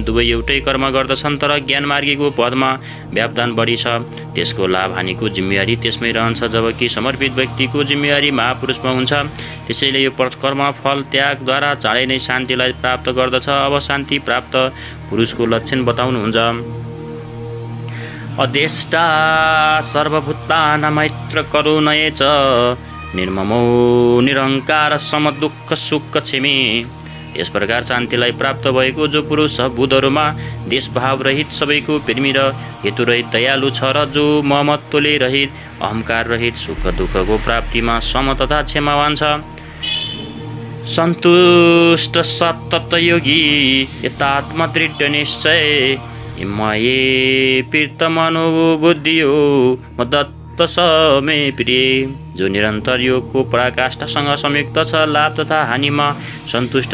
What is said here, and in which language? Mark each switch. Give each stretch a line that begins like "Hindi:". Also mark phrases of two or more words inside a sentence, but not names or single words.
Nepali: दुवै एउटै कर्म गर्दछन्, तर ज्ञानमार्गीको पदमा व्यवधान बढी छ। त्यसको लाभ हानिको जिम्मेवारी त्यसमै रहन्छ, जबकि समर्पित व्यक्तिको जिम्मेवारी महापुरुषमा हुन्छ। त्यसैले यो कर्म फल त्यागद्वारा चाँडै नै शान्तिलाई प्राप्त गर्दछ। अब शान्ति प्राप्त पुरुषको लक्षण बताउनुहुन्छ।
Sanskrit: अदेष्टा सर्वभूतानां मैत्र करुणये च निर्ममो निरहङ्कार समदुःख सुख क्षमे।
Nepali: यस प्रकार शान्तिलाई प्राप्त भएको जो पुरुष बुधहरूमा देशभाव रहित, सबैको प्रेमी र हेतुरहित दयालु छ र जो ममत्वले रहित, अहङ्कार रहित, सुख दुःखको प्राप्तिमा सम तथा क्षमावान छ।
Sanskrit: सन्तुष्ट सततयोगी यतात्म दृढ निश्चय मये प्रीत मनोबुद्धियो मदत्त समे प्रिय।
Nepali: जो निरन्तर योगको पराकाष्ठासँग संयुक्त छ, लाभ तथा हानिमा सन्तुष्ट